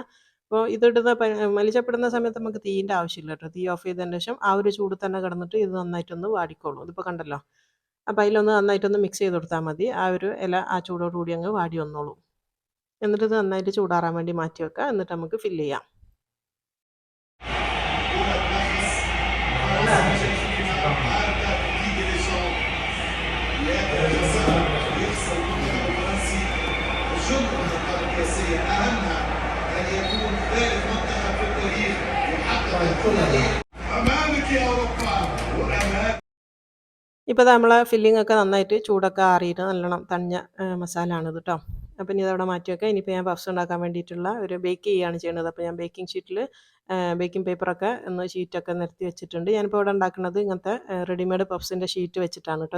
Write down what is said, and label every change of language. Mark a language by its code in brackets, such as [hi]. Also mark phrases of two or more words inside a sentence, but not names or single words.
[ml] അപ്പോൾ ഇതിടുന്ന മല്ലിച്ചപ്പ് ഇടുന്ന സമയത്ത് നമുക്ക് തീയിൻ്റെ ആവശ്യമില്ല കേട്ടോ. തീ ഓഫ് ചെയ്തതിന് ശേഷം ആ ഒരു ചൂട് തന്നെ കിടന്നിട്ട് ഇത് നന്നായിട്ടൊന്ന് വാടിക്കോളും. ഇതിപ്പോൾ കണ്ടല്ലോ. അപ്പോൾ അതിലൊന്ന് നന്നായിട്ടൊന്ന് മിക്സ് ചെയ്ത് കൊടുത്താൽ മതി. ആ ഒരു ഇല ആ ചൂടോട് കൂടി അങ്ങ് വാടി വന്നോളും. എന്നിട്ട് ഇത് നന്നായിട്ട് ചൂടാറാൻ വേണ്ടി മാറ്റി വെക്കുക. എന്നിട്ട് നമുക്ക് ഫില്ല് ചെയ്യാം. [ar] أهمها أن يكون ذلك منتخب في التاريخ يحقق أمامك يا أوروبا وأمامك. [ml] ഇപ്പോൾ നമ്മളെ ഫില്ലിംഗ് ഒക്കെ നന്നായിട്ട് ചൂടൊക്കെ ആറിയിട്ട് നല്ലോണം തണിഞ്ഞ മസാല ആണിത് കേട്ടോ. അപ്പോൾ ഇനി ഇതവിടെ മാറ്റി വെക്കാം. ഇനിയിപ്പോൾ ഞാൻ പഫ്സ് ഉണ്ടാക്കാൻ വേണ്ടിയിട്ടുള്ള ഒരു ബേക്ക് ചെയ്യുകയാണ് ചെയ്യുന്നത്. അപ്പോൾ ഞാൻ [en] baking sheet baking paper [ml] ഒന്ന് ഷീറ്റൊക്കെ നിരത്തി വെച്ചിട്ടുണ്ട്. ഞാനിപ്പോൾ ഇവിടെ ഉണ്ടാക്കുന്നത് ഇങ്ങനത്തെ [en] readymade puffs sheet [ml] വെച്ചിട്ടാണ് കേട്ടോ.